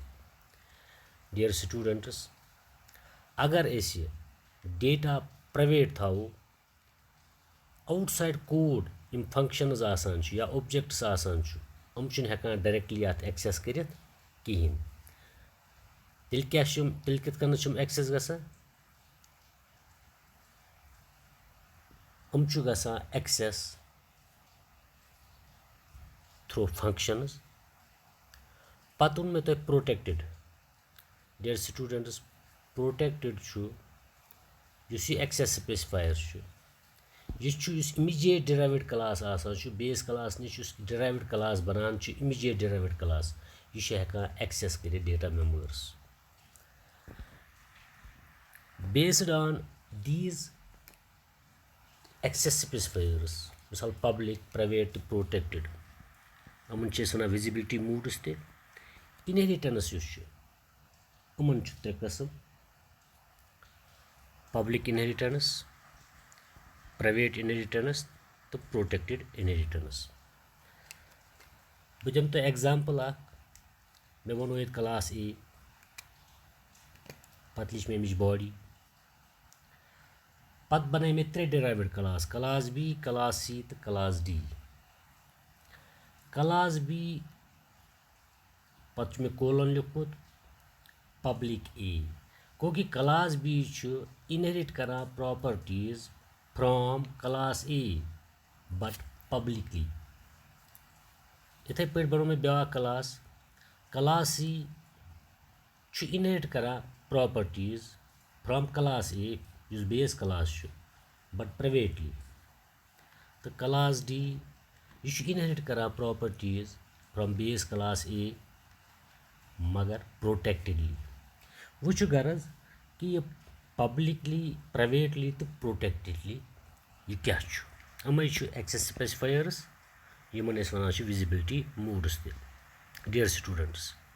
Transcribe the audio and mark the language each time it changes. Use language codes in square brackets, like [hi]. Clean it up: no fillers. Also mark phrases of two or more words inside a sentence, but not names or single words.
[en] dear students, [ks] अगर डेटा प्राइवेट थो [en] outside code [ks] इन फंक्शनज आसान या ऑब्जेक्ट्स आसान हेकान डायरेक्टली अत एक्सेस कर कहें। तिल क्या तिल कित एक्सेस गसान गसान [en] access through functions. [ks] पत मे तुम प्रोटेक्टेड। [en] dear students, [ks] प्रोटेक्टेड युस [en] access specifier [ks] यह [en] immediate derived class [ks] आसान [en] base class [ks] निश [en] derived class [ks] बनान [en] immediate derived class [ks] यह छे हेकान एक्सेस करित [en] data members based on these access specifiers [ks] मिसाल [en] public private [ks] तो protected यमन छे वनान [en] visibility modes [ks] ते inheritance युस छे यमन छे त्रे कस्म [en] public inheritance private inheritance [ks] तो [en] protected inheritance [ks] बह दिम तो एग्जाम्पल मे वनो ये [en] class A [ks] पत लिच मे अमिच बॉडी पत बनाए मे त्रे [en] derived class class B class C [ks] तो [en] class D class B [ks] पत मे कोलन लिखुत [en] public A [ks] गो कि क्लास बी इनहेरिट करान [en] properties from class A but publicly [ks] इथे पे बनो मे ब्या [en] class class C inherit [ks] करान प्रॉपर्टीज [en] from class A [ks] युस [en] base class but privately [ks] तो [en] class D [ks] यह इनहेरिट करान [en] properties from base class A [ks] मगर प्रोटेक्टेडली वो गरज कि यह [en] publicly privately [ks] तो प्रोटेक्टेडली यह क्या अमे [en] access specifiers [ks] यमन वन [en] visibility modes [ks] ते [en] dear students